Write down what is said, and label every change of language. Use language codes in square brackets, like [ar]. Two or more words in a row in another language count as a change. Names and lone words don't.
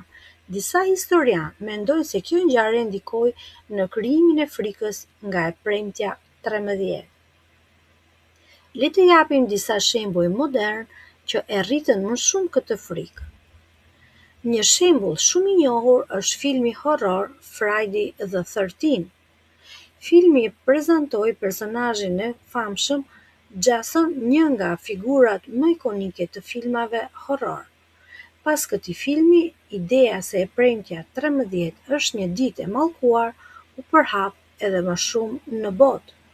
[sq] Disa historianë mendojnë se kjo ngjarje ndikoi në krijimin e frikës nga e premtja 13. Le të japim disa shembuj modern që e rritën më shumë këtë frikë. Një shembull shumë i njohur është filmi horror Friday the 13th. Filmi prezantoi personazhin e famshëm Jason, një nga figurat më ikonike të filmave horror. Pas këtij filmi, ideja se e premtja 13 është një ditë e mallkuar u përhap edhe më shumë në botë.